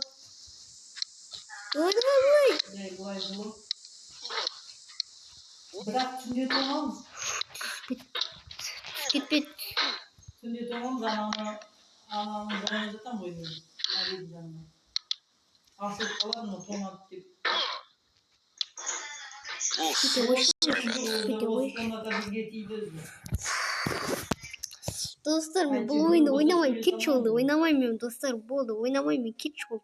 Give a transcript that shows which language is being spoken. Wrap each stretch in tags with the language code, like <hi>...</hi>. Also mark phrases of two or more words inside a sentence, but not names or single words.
<ru>Давай, давай.</ru> <kk>Былай жылы. Бірақ түнде тоңамыз. Кетпет. Түнде тоңамыз, анамның жанына жатам ғой мен. Әлемнің жанына. Ашылып қалады, но тоңады деп.</kk> <en>Oof, sorry about that.</en> <kk>Осы комната бізге тиді өзі. Достар, бұл ойынды ойнамаймын, кетші болды. Ойнамаймын мен, достар, болды. Ойнамаймын, кетші болды.</kk>